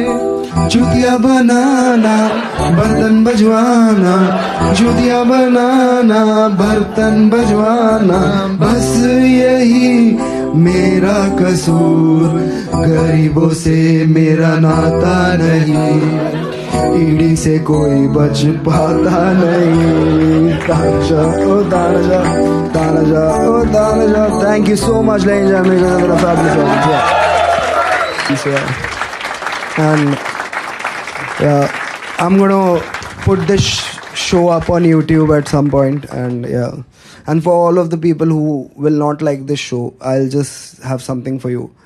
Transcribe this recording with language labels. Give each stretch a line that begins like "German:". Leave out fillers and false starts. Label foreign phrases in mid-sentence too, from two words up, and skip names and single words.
Hindi: जूतिया बनाना, बर्तन बजवाना, जूतिया बनाना, बर्तन बजवाना, बस यही मेरा कसूर। गरीबों से मेरा नाता नहीं, ईडी से कोई बच पाता नहीं। तानाशा ओ तानाशा, तानाशा ओ तानाशा।
English: thank you so much ladies and gentlemen, मेरा fabulous audience. And Yeah, I'm gonna put this show up on YouTube at some point, and yeah. And for all of the people who will not like this show, I'll just have something for you.